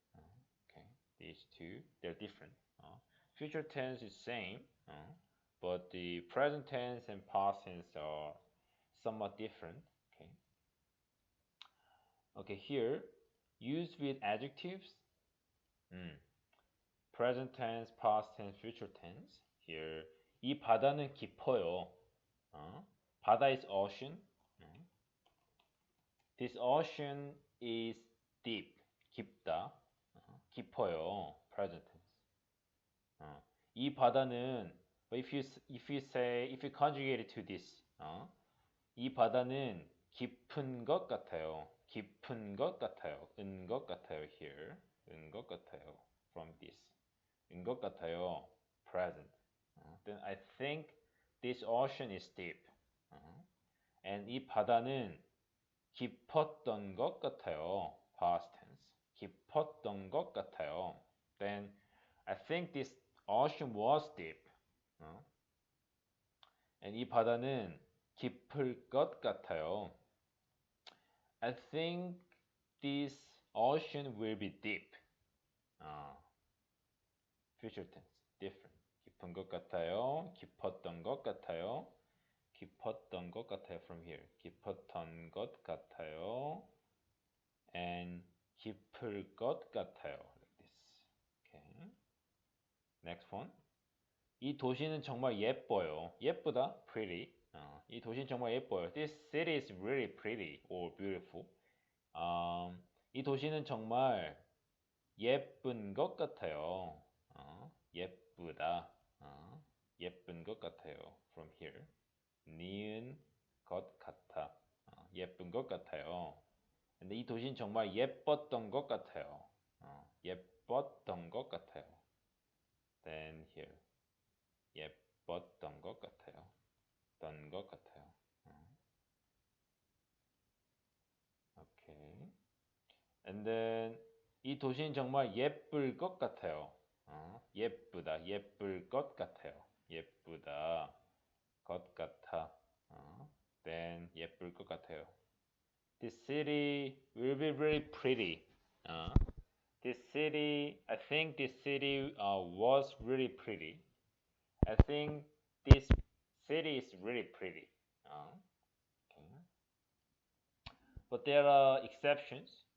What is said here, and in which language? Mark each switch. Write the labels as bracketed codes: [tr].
[en] Okay, these two they're different. Future tense is same, but the present tense and past tense are somewhat different. Okay. Okay, here used with adjectives. Present tense, past tense, future tense. [ko] Here 이 바다는 깊어요. [en] 바다 is ocean. This ocean is deep. [ko] 깊다. 깊어요. [en] Present tense. 이 바다는 if you conjugate it to this 이 바다는 [ko] 깊은 것 같아요. 깊은 것 같아요. 은 것 같아요 here. 은 것 같아요. [en] From this. [ko] 은 것 같아요. Present. [en] Then I think this ocean is deep. [ko] And 이 바다는 깊었던 것 같아요. Past tense. 깊었던 것 같아요. [en] Then I think this ocean was deep. [ko] And 이 바다는 깊을 것 같아요. [en] I think this ocean will be deep. Future tense. Different. [ko] 깊은 것 같아요. 깊었던 것 같아요. 깊었던 것 같아요. [en] From here. [ko] 깊었던 것 같아요. [en] And [ko] 깊을 것 같아요. [en] Like this. Okay. Next one. [ko] 이 도시는 정말 예뻐요. 예쁘다. Pretty. 이 도시는 정말 예뻐요. [en] This city is really pretty or beautiful. [ko] 이 도시는 정말 예쁜 것 같아요. 예쁘다. 예쁜 것 같아요. [en] From here. [ko] 니은 것 같아. 예쁜 것 같아요. 근데 이 도시는 정말 예뻤던 것 같아요. 예뻤던 것 같아요. [en] Then here. [ko] 예뻤던 것 같아요. 던 것 같아요. [en] Okay. [ko] And then 이 도시는 정말 예쁠 것 같아요. 예쁘다. 예쁠 것 같아요. 예쁘다. 것 같아. then 예쁠 것 같아요. [en] This city will be very pretty. This city, I think this city was really pretty. I think this city is really pretty. Okay. But there are exceptions.